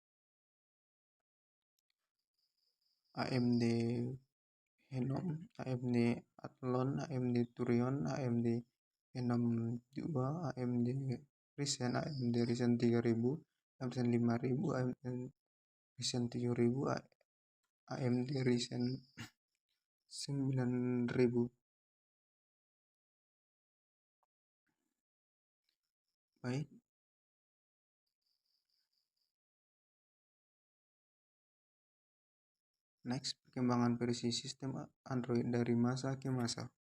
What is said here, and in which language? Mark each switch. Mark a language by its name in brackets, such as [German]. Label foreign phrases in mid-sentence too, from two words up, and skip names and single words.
[Indonesian] AMD Phenom, AMD Athlon, AMD Turion, AMD Phenom 2, AMD Ryzen, AMD Ryzen 3000, Ryzen 5000, AMD Ryzen 7000, AMD Ryzen 9000. Baik. Next, perkembangan versi sistem Android dari masa ke masa.